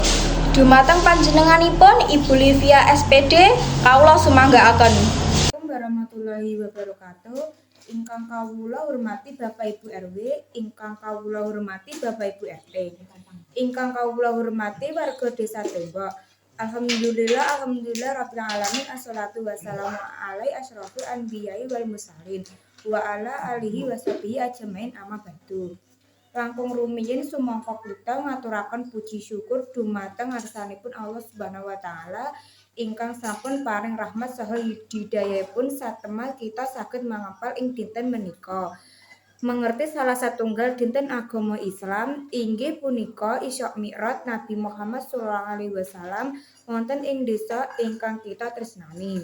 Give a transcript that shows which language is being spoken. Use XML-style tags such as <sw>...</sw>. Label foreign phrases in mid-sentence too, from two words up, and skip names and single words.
<jv>Dumateng panjenenganipun Ibu Livia SPD kaula sumanggaaken.</jv> <ar>السلام عليكم ورحمة الله وبركاته.</ar> <jv>Ingkang kawula hormati Bapak Ibu RW, ingkang kawula hormati Bapak Ibu RT, ingkang kawula hormati warga Desa Tembok.</jv> <ar>الحمد لله رب العالمين والصلاة والسلام على أشرف الأنبياء والمرسلين وعلى آله وصحبه أجمعين أما بعد.</ar> <jv>Langkung rumiyin sumangka kita ngaturaken puji syukur dumateng ngarsanipun Allah</jv> <ar>سبحانه وتعالى</ar> <jv>ingkang sampun paring rahmat saha hidayahipun satemah kita saged mangapal ing dinten menika. Mengerti salah satunggal dinten agama Islam inggih punika Isra Mi'raj Nabi Muhammad</jv> <ar>صلى الله عليه وسلم</ar> <jv>wonten ing desa ingkang kita tresnani.</jv>